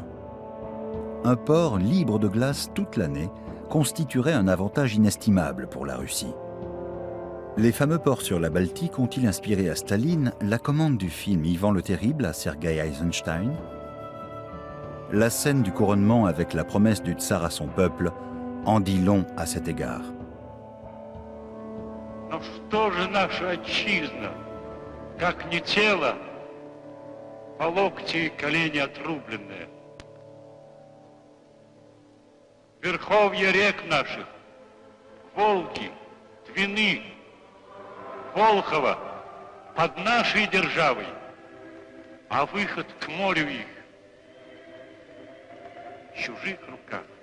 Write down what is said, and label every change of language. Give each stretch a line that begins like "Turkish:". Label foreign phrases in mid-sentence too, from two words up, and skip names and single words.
French: Un port libre de glace toute l'année constituerait un avantage inestimable pour la Russie. Les fameux ports sur la Baltique ont-ils inspiré à Staline la commande du film Ivan le Terrible à Sergei Eisenstein? La scène du couronnement avec la promesse du tsar à son peuple en dit long à cet égard.
Russian: Но что же наша отчизна, как не тело, по локти и колени отрубленное? Верховья рек наших, Волги, Двины, Волхова под нашей державой, а выход к морю их в чужих руках.